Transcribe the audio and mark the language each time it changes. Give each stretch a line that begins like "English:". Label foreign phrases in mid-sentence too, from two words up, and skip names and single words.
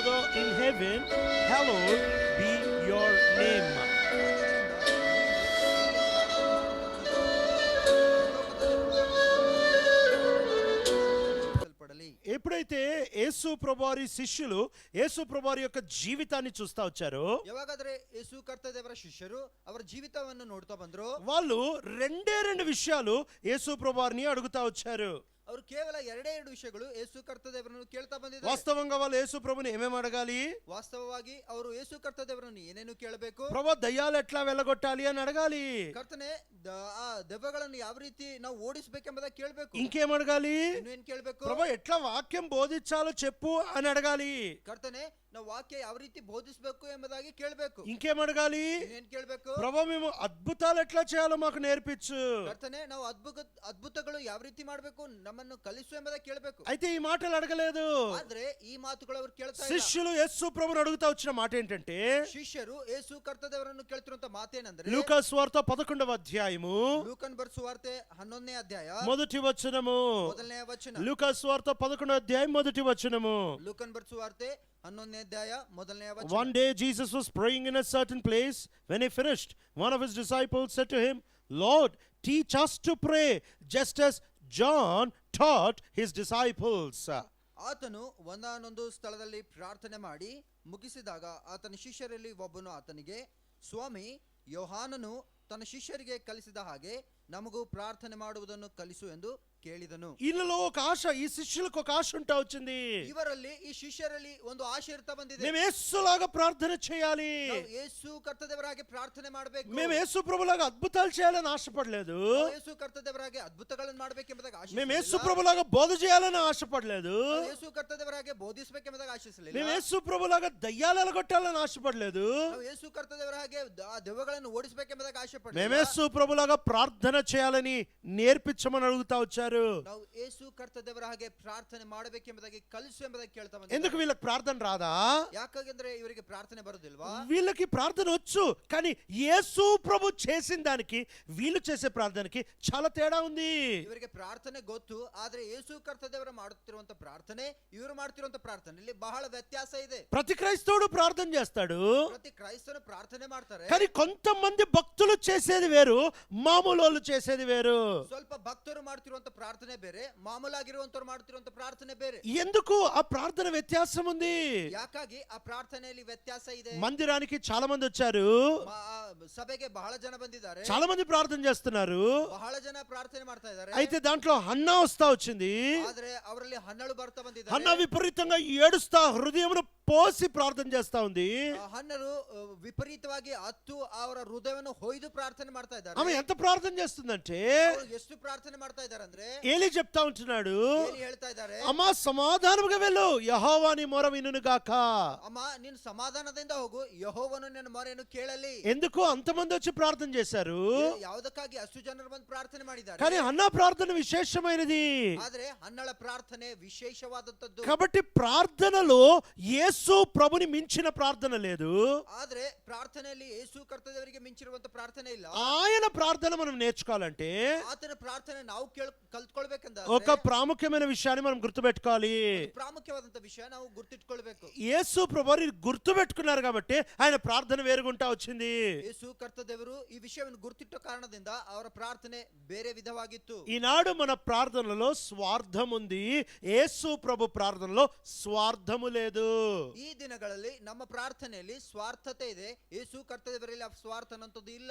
English: in heaven, hallowed be your name.
Telugu: ఎప్పుడైతే యేసు ప్రభువారి శిష్యులు యేసు ప్రభువారి యొక్క జీవితాన్ని చూస్తా వచ్చారో,
Kannada: ಯಾವಾಗಾದ್ರೆ ಯೇಸು ಕರ್ತ ದೇವರ ಶಿಷ್ಯರು ಅವರ ಜೀವಿತವನ್ನು ನೋಡ್ತಾ ಬಂದ್ರು,
Telugu: వాళ్ళు రెండు విషయాలు యేసు ప్రభువారిని అడుగుతా వచ్చారు.
Kannada: ಅವರು ಕೇವಲ ಎರಡೇ ಎರಡು ವಿಷಯಗಳು ಯೇಸು ಕರ್ತ ದೇವರನ್ನು ಕೇಳ್ತಾ ಬಂದಿದ್ದಾರೆ.
Telugu: వాస్తవంగా వాళ్ళు యేసు ప్రభుని ఏమేమి అడగాలి?
Kannada: ವಾಸ್ತವವಾಗಿ ಅವರು ಯೇಸು ಕರ್ತ ದೇವರನ್ನು ಏನೇನು ಕೇಳಬೇಕು?
Telugu: ప్రభు దయ్యాలు ఎట్లా వెళ్ళగొట్టాలి అని అడగాలి.
Kannada: ಕರ್ತನೆ ಆ ದೆವ್ವಗಳನ್ನು ಯಾವ ರೀತಿ ನಾವು ಓಡಿಸಬೇಕೆಂಬುದಾಗಿ ಕೇಳಬೇಕು.
Telugu: ఇంకేం అడగాలి?
Kannada: ಇನ್ನೇನು ಕೇಳಬೇಕು?
Telugu: ప్రభు ఎట్లా వాక్యం బోధించాలో చెప్పు అని అడగాలి.
Kannada: ಕರ್ತನೆ ನಾವು ವಾಕ್ಯ ಯಾವ ರೀತಿ ಬೋಧಿಸಬೇಕು ಎಂಬುದಾಗಿ ಕೇಳಬೇಕು.
Telugu: ఇంకేం అడగాలి?
Kannada: ಇನ್ನೇನು ಕೇಳಬೇಕು?
Telugu: ప్రభు మేము అద్భుతాలు ఎట్లా చేయాలో మాకు నేర్పించు.
Kannada: ಕರ್ತನೆ ನಾವು ಅದ್ಭುತಗಳು ಯಾವ ರೀತಿ ಮಾಡಬೇಕು ನಮ್ಮನ್ನು ಕಲಿಸು ಎಂಬುದಾಗಿ ಕೇಳಬೇಕು.
Telugu: అయితే ఈ మాటలు అడగలేదు.
Kannada: ಆದ್ರೆ ಈ ಮಾತುಗಳು ಅವರು ಕೇಳ್ತಾ ಇಲ್ಲ.
Telugu: శిష్యులు యేసు ప్రభుని అడుగుతా వచ్చిన మాట ఏంటంటే,
Kannada: ಶಿಷ್ಯರು ಯೇಸು ಕರ್ತ ದೇವರನ್ನು ಕೇಳ್ತಿರುವಂತ ಮಾತೇನಂದ್ರೆ,
Telugu: లూకా సువార్త 11వ అధ్యాయము
Kannada: ಲೂಕನ್ ಬರೆದ ಸುವಾರ್ತೆ 11ನೇ ಅಧ್ಯಾಯ
Telugu: మొదటి వచనము.
Kannada: ಮೊದಲನೇ ವಚನ.
Telugu: లూకా సువార్త 11వ అధ్యాయం మొదటి వచనము.
Kannada: ಲೂಕನ್ ಬರೆದ ಸುವಾರ್ತೆ 11ನೇ ಅಧ್ಯಾಯ ಮೊದಲನೇ ವಚನ.
English: One day Jesus was praying in a certain place. When he finished, one of his disciples said to him, Lord, teach us to pray, just as John taught his disciples.
Kannada: ಆತನು ಒಂದಾನೊಂದು ಸ್ಥಳದಲ್ಲಿ ಪ್ರಾರ್ಥನೆ ಮಾಡಿ ಮುಗಿಸಿದಾಗ ಆತನ ಶಿಷ್ಯರಲ್ಲಿ ಒಬ್ಬನು ಆತನಿಗೆ, ಸ್ವಾಮಿ, ಯೋಹಾನನು ತನ್ನ ಶಿಷ್ಯರಿಗೆ ಕಲಿಸಿದ ಹಾಗೆ ನಮಗೂ ಪ್ರಾರ್ಥನೆ ಮಾಡುವುದನ್ನು ಕಲಿಸು ಎಂದು ಕೇಳಿದನು.
Telugu: ఈళ్ళలో ఒక ఆశ, ఈ శిష్యులకు ఒక ఆశ ఉంటా వచ్చింది.
Kannada: ಇವರಲ್ಲಿ ಈ ಶಿಷ್ಯರಲ್ಲಿ ಒಂದು ಆಶೆ ಇರ್ತಾ ಬಂದಿದೆ.
Telugu: మేము యేసులాగా ప్రార్థన చేయాలి,
Kannada: ನಾವು ಯೇಸು ಕರ್ತದೇವರಾಗಿ ಪ್ರಾರ್ಥನೆ ಮಾಡಬೇಕು.
Telugu: మేము యేసు ప్రభులాగా అద్భుతాలు చేయాలని ఆశపడలేదు.
Kannada: ಯೇಸು ಕರ್ತದೇವರಾಗಿ ಅದ್ಭುತಗಳನ್ನು ಮಾಡಬೇಕೆಂಬುದಾಗಿ ಆಶಿಸಲಿಲ್ಲ.
Telugu: మేము యేసు ప్రభులాగా బోధ చేయాలని ఆశపడలేదు.
Kannada: ಯೇಸು ಕರ್ತದೇವರಾಗಿ ಬೋಧಿಸಬೇಕೆಂಬುದಾಗಿ ಆಶಿಸಲಿಲ್ಲ.
Telugu: మేము యేసు ప్రభులాగా దయ్యాలు ఎలగొట్టాలని ఆశపడలేదు.
Kannada: ನಾವು ಯೇಸು ಕರ್ತದೇವರಾಗಿ ಆ ದೆವ್ವಗಳನ್ನು ಓಡಿಸಬೇಕೆಂಬುದಾಗಿ ಆಶೆ ಪಡಲಿಲ್ಲ.
Telugu: మేము యేసు ప్రభులాగా ప్రార్థన చేయాలని నేర్పించమని అడుగుతా వచ్చారు.
Kannada: ನಾವು ಯೇಸು ಕರ್ತದೇವರ ಹಾಗೆ ಪ್ರಾರ್ಥನೆ ಮಾಡಬೇಕೆಂಬುದಾಗಿ ಕಲಿಸು ಎಂಬುದಾಗಿ ಕೇಳ್ತಾ ಬಂದಿದ್ದಾರೆ.
Telugu: ఎందుకు వీళ్ళకి ప్రార్థన రాదా?
Kannada: ಯಾಕಾಗಂದ್ರೆ ಇವರಿಗೆ ಪ್ರಾರ್ಥನೆ ಬರೋದಿಲ್ವಾ?
Telugu: వీళ్ళకి ప్రార్థన వచ్చు, కానీ యేసు ప్రభు చేసిన దానికి వీళ్ళు చేసే ప్రార్థనకి చాలా తేడా ఉంది.
Kannada: ಇವರಿಗೆ ಪ್ರಾರ್ಥನೆ ಗೊತ್ತು, ಆದ್ರೆ ಯೇಸು ಕರ್ತದೇವರ ಮಾಡುತ್ತಿರುವಂತ ಪ್ರಾರ್ಥನೆ ಇವರು ಮಾಡುತ್ತಿರುವಂತ ಪ್ರಾರ್ಥನೆಯಲ್ಲಿ ಬಹಳ ವ್ಯತ್ಯಾಸ ಇದೆ.
Telugu: ప్రతి క్రైస్తవుడు ప్రార్థన చేస్తాడు,
Kannada: ಪ್ರತಿ ಕ್ರೈಸ್ತನು ಪ್ರಾರ್ಥನೆ ಮಾಡ್ತಾರೆ.
Telugu: కానీ కొంతమంది భక్తులు చేసేది వేరు, మామూలు వాళ్ళు చేసేది వేరు.
Kannada: ಸ್ವಲ್ಪ ಭಕ್ತರು ಮಾಡ್ತಿರುವಂತ ಪ್ರಾರ್ಥನೆ ಬೇರೆ, ಮಾಮೂಲಾಗಿರುವಂತವ್ರು ಮಾಡ್ತಿರುವಂತ ಪ್ರಾರ್ಥನೆ ಬೇರೆ.
Telugu: ఎందుకు ఆ ప్రార్థన వ్యత్యాసం ఉంది?
Kannada: ಯಾಕಾಗಿ ಆ ಪ್ರಾರ್ಥನೆಯಲ್ಲಿ ವ್ಯತ್ಯಾಸ ಇದೆ?
Telugu: మందిరానికి చాలా మంది వచ్చారు,
Kannada: ಸಭೆಗೆ ಬಹಳ ಜನ ಬಂದಿದ್ದಾರೆ,
Telugu: చాలా మంది ప్రార్థన చేస్తున్నారు.
Kannada: ಬಹಳ ಜನ ಪ್ರಾರ್ಥನೆ ಮಾಡ್ತಾ ಇದ್ದಾರೆ.
Telugu: అయితే దాంట్లో హన్నా వస్తా వచ్చింది.
Kannada: ಆದ್ರೆ ಅವರಲ್ಲಿ ಹನ್ನಳು ಬರ್ತಾ ಬಂದಿದ್ದಾರೆ.
Telugu: హన్నా విపరీతంగా ఏడుస్తా హృదయమును పోసి ప్రార్థన చేస్తా ఉంది.
Kannada: ಹನ್ನರು ವಿಪರೀತವಾಗಿ ಹತ್ತು ಅವರ ಹೃದಯವನ್ನು ಹೊಯ್ದು ಪ್ರಾರ್ಥನೆ ಮಾಡ್ತಾ ಇದ್ದಾರೆ.
Telugu: ఆమె ఎంత ప్రార్థన చేస్తుందంటే,
Kannada: ಎಷ್ಟು ಪ್ರಾರ್ಥನೆ ಮಾಡ್ತಾ ಇದ್ದಾರೆ ಅಂದ್ರೆ,
Telugu: ఏలీ చెప్తా ఉంటున్నాడు,
Kannada: ಹೇಳ್ತಾ ಇದ್ದಾರೆ,
Telugu: అమ్మా సమాధానముగా వెళ్ళు, యెహోవా నీ మొర వినును గాక.
Kannada: ಅಮ್ಮ ನೀನು ಸಮಾಧಾನದಿಂದ ಹೋಗು, ಯೆಹೋವನು ನಿನ್ನ ಮೊರೆಯನ್ನು ಕೇಳಲಿ.
Telugu: ఎందుకు అంతమంది వచ్చి ప్రార్థన చేశారు?
Kannada: ಯಾವುದಕ್ಕಾಗಿ ಅಷ್ಟು ಜನರು ಬಂದು ಪ್ರಾರ್ಥನೆ ಮಾಡಿದ್ದಾರೆ.
Telugu: కానీ హన్నా ప్రార్థన విశేషమైనది.
Kannada: ಆದ್ರೆ ಹನ್ನಳ ಪ್ರಾರ್ಥನೆ ವಿಶೇಷವಾದಂತದ್ದು.
Telugu: కాబట్టి ప్రార్థనలో యేసు ప్రభుని మించిన ప్రార్థన లేదు.
Kannada: ಆದ್ರೆ ಪ್ರಾರ್ಥನೆಯಲ್ಲಿ ಯೇಸು ಕರ್ತದೇವರಿಗೆ ಮಿಂಚಿರುವಂತ ಪ್ರಾರ್ಥನೆ ಇಲ್ಲ.
Telugu: ఆయన ప్రార్థన మనం నేర్చుకోవాలంటే
Kannada: ಆತನ ಪ್ರಾರ್ಥನೆ ನಾವು ಕಲ್ತ್ಕೊಳ್ಬೇಕಂದ್ರೆ
Telugu: ఒక ప్రాముఖ్యమైన విషయాన్ని మనం గుర్తుపెట్టుకోవాలి.
Kannada: ಪ್ರಾಮುಖ್ಯವಾದಂತ ವಿಷಯ ನಾವು ಗುರ್ತಿಟ್ಕೊಳ್ಬೇಕು.
Telugu: యేసు ప్రభువు గుర్తుపెట్టుకున్నారు కాబట్టి ఆయన ప్రార్థన వేరుగుంటా వచ్చింది.
Kannada: ಯೇಸು ಕರ್ತದೇವರು ಈ ವಿಷಯವನ್ನು ಗುರ್ತಿಟ್ಟ ಕಾರಣದಿಂದ ಅವರ ಪ್ರಾರ್ಥನೆ ಬೇರೆ ವಿಧವಾಗಿತ್ತು.
Telugu: ఈనాడు మన ప్రార్థనలో స్వార్థం ఉంది, యేసు ప్రభు ప్రార్థనలో స్వార్థము లేదు.
Kannada: ಈ ದಿನಗಳಲ್ಲಿ ನಮ್ಮ ಪ್ರಾರ್ಥನೆಯಲ್ಲಿ ಸ್ವಾರ್ಥತೆ ಇದೆ, ಯೇಸು ಕರ್ತದೇವರಲ್ಲಿ ಆ ಸ್ವಾರ್ಥ ಅನ್ನೋದು ಇಲ್ಲ.